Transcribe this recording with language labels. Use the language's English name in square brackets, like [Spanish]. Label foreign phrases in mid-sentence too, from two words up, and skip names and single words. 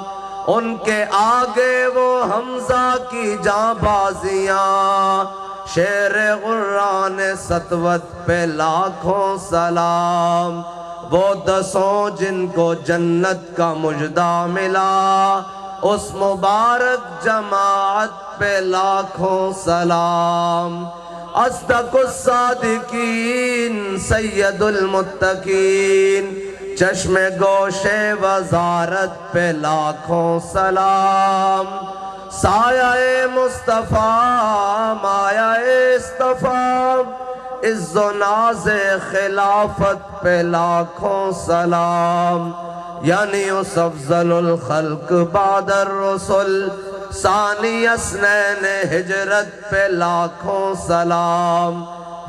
[Urdu] ان کے آگے وہ حمزہ کی جاں بازیاں، شیر غران سطوت پہ لاکھوں سلام۔ وہ دسوں جن کو جنت کا مجدہ ملا، اس مبارک جماعت پہ لاکھوں سلام۔ [Arabic] اصدق الصادقین سید المتقین، [Urdu] چشم گوش وزارت پہ لاکھوں سلام۔ سایہ مصطفیٰ مایہ اصطفیٰ، عز و ناز خلافت پہ لاکھوں سلام۔ یعنی اس [Arabic] افضل الخلق بعد الرسل، ثانی اثنین [Urdu] ہجرت پہ لاکھوں سلام۔